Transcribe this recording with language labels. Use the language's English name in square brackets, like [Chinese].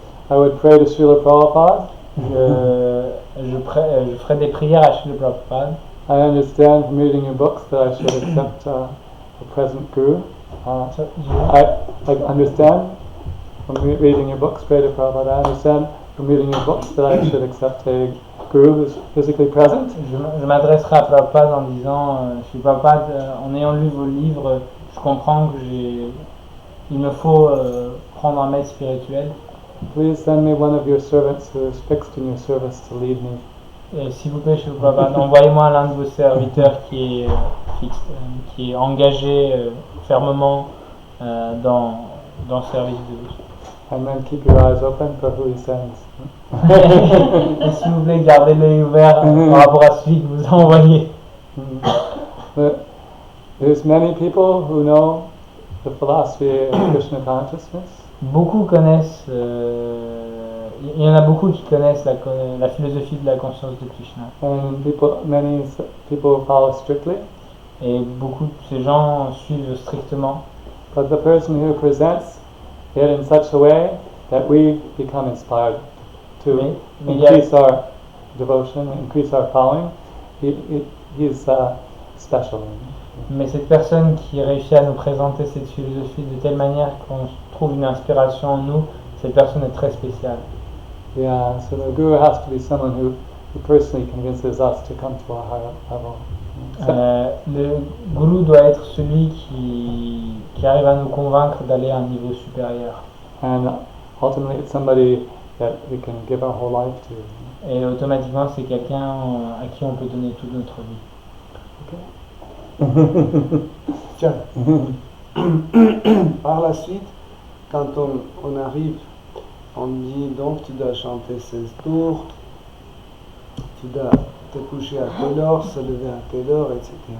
[English] I would pray to Srila Prabhupada. [French] Je ferai des prières à Srila Prabhupada. [English] I understand from reading your books that I should accept the present Guru. I understand from reading your books, pray to Prabhupada. I understand from reading your books that I should accept a Guru who's physically present. [French] Je m'adresserai à Prabhupada en disant, Sri Prabhupada, en ayant lu vos livres, je comprends que il me faut prendre un maître spirituel. [English] Please send me one of your servants who is fixed in your service to lead me. [French] S'il vous plaît, Sri Prabhupada, envoyez-moi l'un de vos serviteurs qui est fixe, qui est engagé fermement dans le service de vous. [English] And then keep your eyes open for who he sends. [French] Et s'il vous plaît, gardez l'œil ouvert par rapport à celui que vous envoyez. [English] There's many people who know the philosophy of Krishna consciousness. [French] Beaucoup connaissent, il y en a beaucoup qui connaissent la philosophie de la conscience de Krishna. [English] And many people follow strictly. [French] Et beaucoup de ces gens suivent strictement. [English] But the person who presents it in such a way that we become inspired to increase our devotion, increase our following, he is special. [French] Mais cette personne qui réussit à nous présenter cette philosophie de telle manière qu'on trouve une inspiration en nous, cette personne est très spéciale. [English] Yeah, so the guru has to be someone who personally convinces us to come to a higher level. [French] Le gourou doit être celui qui arrive à nous convaincre d'aller à un niveau supérieur. [English] And ultimately it's somebody that we can give our whole life to. [French] Et automatiquement, c'est quelqu'un à qui on peut donner toute notre vie. Tiens. Par la suite, quand on arrive, on dit donc tu dois chanter 16 tours, tu dois te coucher à telle heure, se lever à telle heure, etc.